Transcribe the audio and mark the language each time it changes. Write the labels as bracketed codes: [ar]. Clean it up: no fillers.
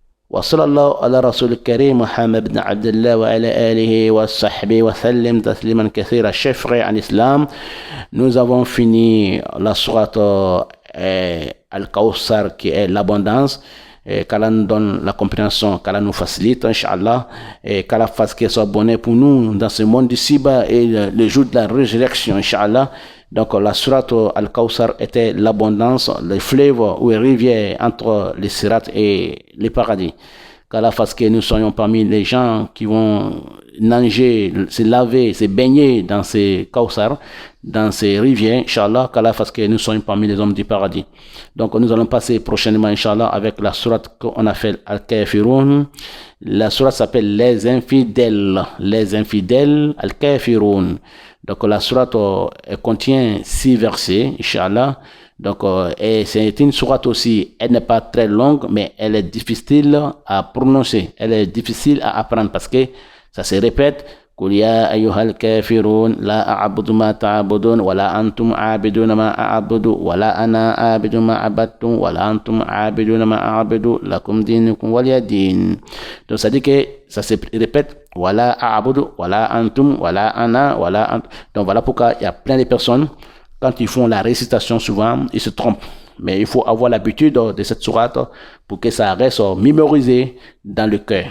[ar] وصلى الله على رسول الكريم محمد بن عبد الله وعلى آله وصحبه وسلم تسليما كثيرا. [fr] Chers frères en islam, nous avons fini la sourate Al-Kawthar qui est l'abondance. Qu'Allah nous donne la compréhension, qu'Allah nous facilite, Inch'Allah, et qu'Allah fasse qu'elle soit bonne pour nous dans ce monde d'ici-bas et le jour de la résurrection, Inch'Allah. Donc la sourate Al-Kawthar était l'abondance, les fleuves ou les rivières entre les sirat et les paradis. Qu'Allah fasse que nous soyons parmi les gens qui vont nager, se laver, se baigner dans ces Kawthar, dans ces rivières, Inch'Allah. Qu'Allah fasse que nous soyons parmi les hommes du paradis. Donc nous allons passer prochainement, Inch'Allah, avec la sourate qu'on appelle Al-Kafirun. La sourate s'appelle Les Infidèles. Les Infidèles, Al-Kafirun. Donc la sourate contient 6 versets, Inch'Allah. Donc, et c'est une sourate aussi, elle n'est pas très longue, mais elle est difficile à prononcer, elle est difficile à apprendre parce que ça se répète. [ar] قل يا أيها الكافرون لا أعبد ما تعبدون ولا أنتم عابدون ما أعبد ولا أنا عابد ما عبدتم ولا أنتم عابدون ما أعبد لكم دينكم ولي دين. [fr] Donc ça dit que ça se répète [ar] ولا أعبد ولا أنتم [fr] ولا أنا ولا أنتم. Donc voilà pourquoi il y a plein de personnes quand ils font la récitation souvent ils se trompent. Mais il faut avoir l'habitude de cette sourate pour que ça reste mémorisé dans le cœur.